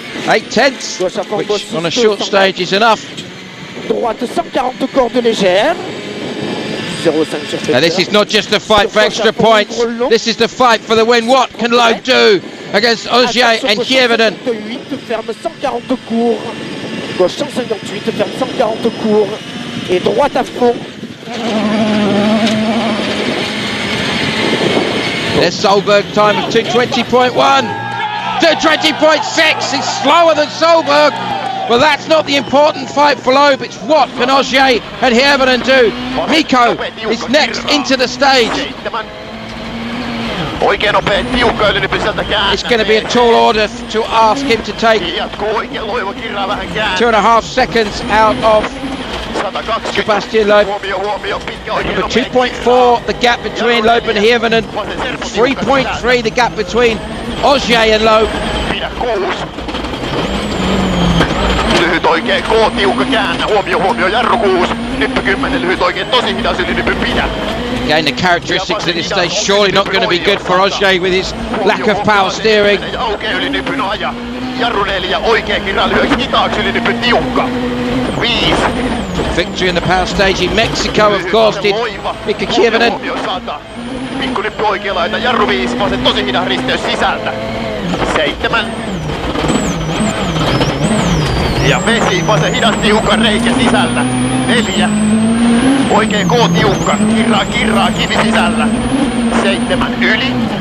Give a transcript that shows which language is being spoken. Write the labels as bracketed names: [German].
[English] 8/10, which on a short stage is enough. Now this is not just a fight for extra points, this is the fight for the win. What can Loeb do against Ogier and Hirvonen? [French] Gauche 158, ferme 140 cours et droite à fond. [English] There's Solberg time of 2:20.1, 2:20.6. He's slower than Solberg. Well, that's not the important fight for Loeb. It's what can Ogier and Hirvonen do. Mikko is next into the stage. It's going to be a tall order to ask him to take 2.5 seconds out of Sebastian Loeb. Number 2.4 the gap between Loeb and Hirvonen, 3.3 the gap between Ogier and Loeb. [Finnish] oikein K-tiukka käännä. Huomio, jarru 6. Nyppy 10, lyhyt oikein tosi hidas yli nyppy pidä. [English] Again, the characteristics at this stage surely not going to be good for Ogier with his lack of power steering. [Finnish] Aukeaa yli nyppy, no aja. Jarru 4, oikein kirra lyhyksi hitaaksi yli nyppy tiukka. 5. [English] Victory in the power stage in Mexico, of course, did Mika Kievanen. [Finnish] Pikku nyppy oikea laita, jarru 5, vasen tosi hidas risteys sisältä. 7. Ja vesi, vasen hidas tiukka reikä sisällä. 4. Oikein K-tiukka, kirraa, kivi sisällä. 7 yli.